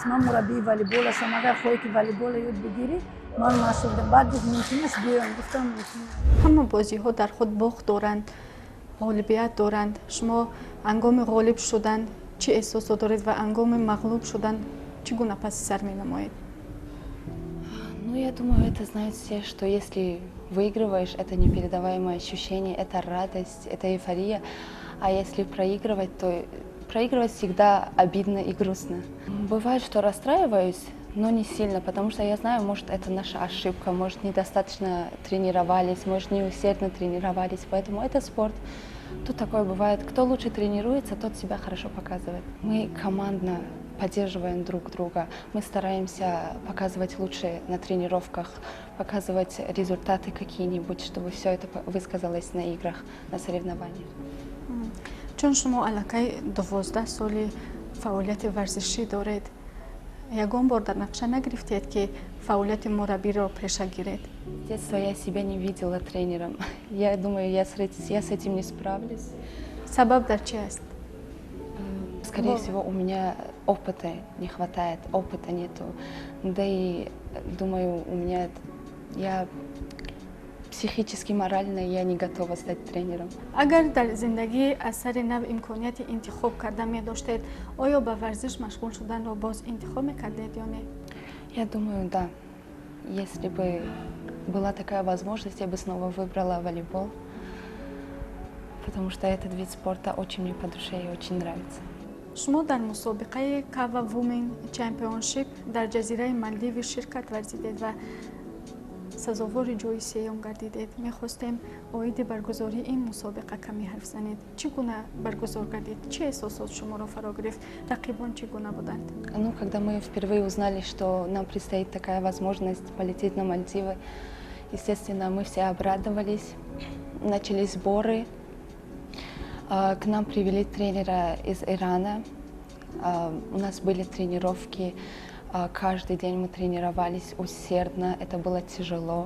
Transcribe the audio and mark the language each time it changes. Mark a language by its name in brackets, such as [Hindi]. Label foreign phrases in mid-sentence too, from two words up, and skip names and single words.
[Tajik] Ман мураббии волейбол ҳастам, агар хоҳӣ ки волейбола ёд бигирӣ, ман машғул будам. Баъд гуфт мумкин аст биём. Гуфтам мумкин аст. ҳама бозиҳо дар худ бохт доранд, ғолибият доранд. Шумо ҳангоми ғолиб шудан чӣ эҳсосот доред ва ҳангоми мағлуб шудан чӣ гуна паси сар менамоед? [Russian] Я думаю, это знают все, что если выигрываешь, это непередаваемое ощущение, это радость, это эйфория. А если проигрывать, то проигрывать всегда обидно и грустно. Бывает, что расстраиваюсь, но не сильно, потому что я знаю, может, это наша ошибка, может, недостаточно тренировались, может, не усердно тренировались, поэтому это спорт. Тут такое бывает. Кто лучше тренируется, тот себя хорошо показывает. Мы командно поддерживаем друг друга, мы стараемся показывать лучше на тренировках, показывать результаты какие-нибудь, чтобы все это высказалось на играх, на соревнованиях. [Tajik] чун шумо аллакай 12 соли фаъолияти варзишӣ доред, ягон бор дар нақша нагирифтед ки фаъолияти мураббиро пеша гиред? [Russian] С детства я себя не видела тренером. Я думаю, я с этим не справлюсь. [Tajik] Сабаб дар чи аст? [Russian] Скорее всего, у меня опыта не хватает, опыта нету. Да и, думаю, я психически, морально я не готова стать тренером. [Tajik] агар дар зиндагӣ аз сари нав имконияти интихоб карда медоштед, оё ба варзиш машғул шуданро боз интихоб мекардед ё не? [Russian] Я думаю, да. Если бы была такая возможность, я бы снова выбрала волейбол, потому что этот вид спорта очень мне по душе и очень нравится. [Tajik] шумо дар мусобиқаи Kava Women Championship дар ҷазираи Мальдиви ширкат варзидед ва сазовори ҷои сеюм гардидед. Мехостем оиди баргузории ин мусобиқа каме ҳарф занед. Чӣ гуна баргузор гардид? Чӣ эҳсосот шуморо фаро гирифт? Рақибон чӣ гуна буданд? [Russian] Когда мы впервые узнали, что нам предстоит такая возможность полететь на Мальдивы, естественно, мы все обрадовались. Начались сборы. К нам привели тренера из Ирана. У нас были тренировки, каждый день мы тренировались усердно, это было тяжело.